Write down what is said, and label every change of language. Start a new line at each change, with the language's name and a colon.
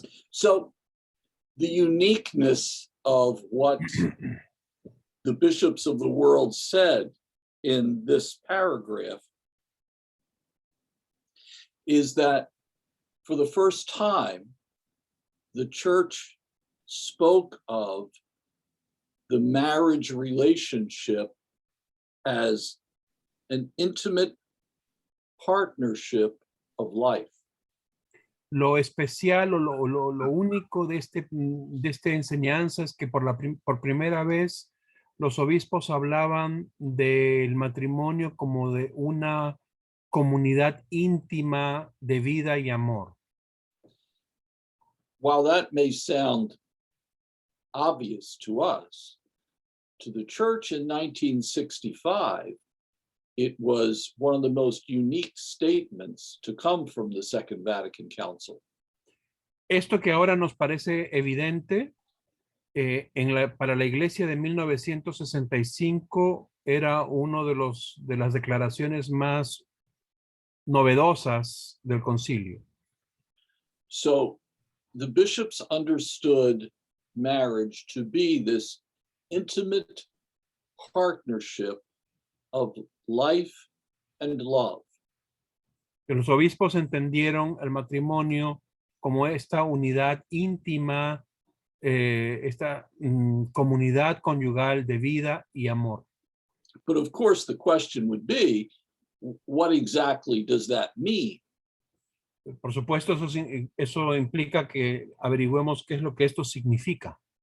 English: So the uniqueness of what the bishops of the world said in this paragraph is that for the first time, the church spoke of the marriage relationship as an intimate partnership of life.
Spanish: Lo especial o lo único de esta enseñanza es que por primera vez los obispos hablaban del matrimonio como de una comunidad íntima de vida y amor.
English: While that may sound obvious to us, to the church in 1965, it was one of the most unique statements to come from the Second Vatican Council.
Spanish: Esto que ahora nos parece evidente, para la Iglesia de 1965 era uno de las declaraciones más novedosas del concilio.
English: So the bishops understood marriage to be this intimate partnership of life and love.
Spanish: Que los obispos entendieron el matrimonio como esta unidad íntima, esta comunidad conyugal de vida y amor.
English: But of course, the question would be, what exactly does that mean?
Spanish: Por supuesto, eso implica que averigüemos qué es lo que esto significa.